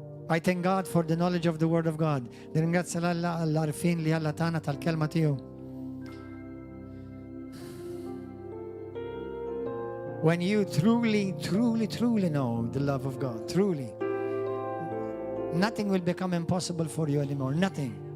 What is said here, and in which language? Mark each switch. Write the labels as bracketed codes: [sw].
[en] I thank God for the knowledge of the Word of God. [mt] Nirringrazzja l-Alla għall-arfin li Alla tana tal-kelma tiegħu. [en] When you truly know the love of God, truly, nothing will become impossible for you anymore. Nothing.